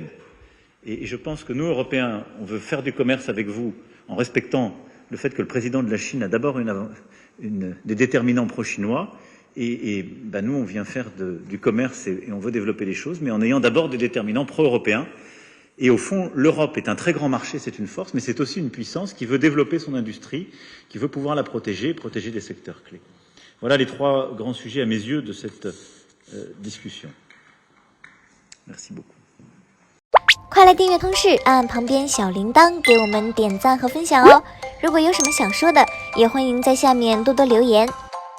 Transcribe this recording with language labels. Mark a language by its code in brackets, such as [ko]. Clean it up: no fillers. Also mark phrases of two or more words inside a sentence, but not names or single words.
[fr] Et je pense que nous, Européens, on veut faire du commerce avec vous en respectant le fait que le président de la Chine a d'abord des déterminants pro-chinois, et nous, on vient faire du commerce et on veut développer les choses, mais en ayant d'abord des déterminants pro-européens. Et au fond, l'Europe est un très grand marché, c'est une force, mais c'est aussi une puissance qui veut développer son industrie, qui veut pouvoir la protéger des secteurs clés. Voilà les 3 grands sujets à mes yeux de cette discussion. Merci beaucoup. [zh] 快来订阅通识，按旁边小铃铛给我们点赞和分享哦！如果有什么想说的，也欢迎在下面多多留言。